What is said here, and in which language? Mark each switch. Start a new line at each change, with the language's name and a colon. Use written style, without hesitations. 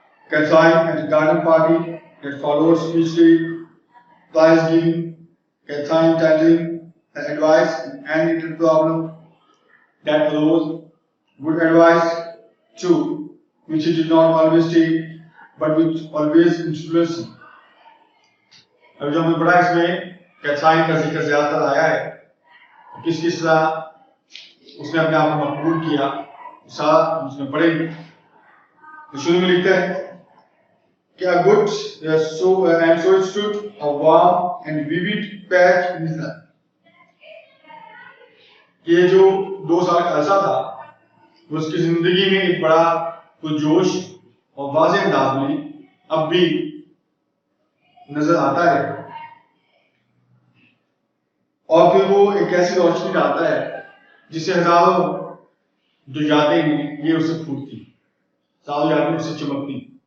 English: Catherine at the garden party that followed speechly prize giving, Catherine tendering her advice in any little problem that arose, good advice too, which he did not always take, but which always influenced him.
Hindi: अब जो हमें पढ़ा इसमें कैथलाइन का जिक्र ज्यादातर आया है, किस किस तरह उसने अपने आप को मकबूल किया, सारा उसमें पढ़ेंगे। तो शुरू में लिखते हैं कि
English: a good and so it stood a warm and vivid patch in his life.
Hindi: ये जो 2 साल का अरसा था वो उसकी जिंदगी में एक बड़ा पुरजोश और वाज़ेह अंदाज में अब भी नजर आता है, और फिर वो एक ऐसी रोशनी डालता है जिससे हजारों जो यादें हैं ये उसे फूटती, सारी यादें उससे चमकती।